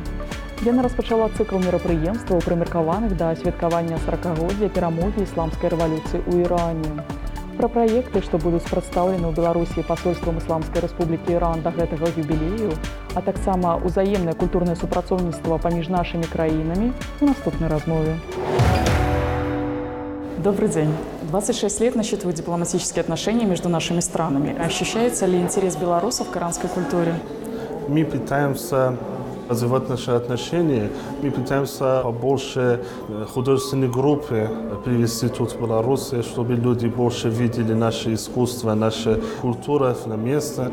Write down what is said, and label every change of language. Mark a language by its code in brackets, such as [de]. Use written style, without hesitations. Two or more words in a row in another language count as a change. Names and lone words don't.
[be] Яна распачала цыкл мерапрыемстваў, прымеркаваных да святкавання 40-годдзя перамогі ісламскай рэвалюцыі ў Іране. Пра праекты, што будуць прадстаўлены ў Беларусі пасольствам Ісламскай рэспублікі Іран да гэтага юбілею, а таксама ўзаемнае культурнае супрацоўніцтва паміж нашымі краінамі у наступнай размове. [ru] Добрый день. 26 лет насчитывают дипломатические отношения между нашими странами. Ощущается ли интерес белорусов к иранской культуре? Мы пытаемся развивать наши отношения. Мы пытаемся побольше художественной группы привести тут в Беларуси, чтобы люди больше видели наше искусство, наша культура на месте.